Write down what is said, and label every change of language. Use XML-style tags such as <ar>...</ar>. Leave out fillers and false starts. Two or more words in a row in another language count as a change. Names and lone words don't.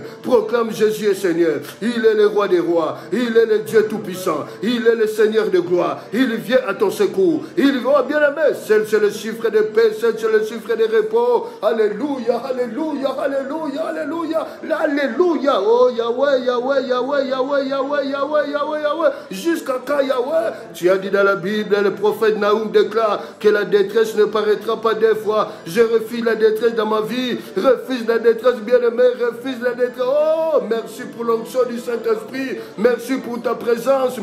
<fr>Proclame Jésus est Seigneur. Il est le roi des rois. Il est le Dieu tout-puissant. Il est le Seigneur de gloire. Il vient à ton secours. Il va, bien-aimé. C'est le chiffre de paix. C'est le chiffre de repos. Alléluia, alléluia, alléluia, alléluia. Alléluia. Oh Yahweh, Yahweh, Yahweh, Yahweh, Yahweh, Yahweh, Yahweh, Yahweh. Jusqu'à quand Yahweh? Tu as dit dans la Bible, le prophète Naoum déclare que la détresse ne paraîtra pas deux fois. Je refuse la détresse dans ma vie. Refuse la détresse, bien-aimé. Refuse la détresse. Oh, merci pour l'onction du Saint-Esprit. Merci pour ta présence.</fr>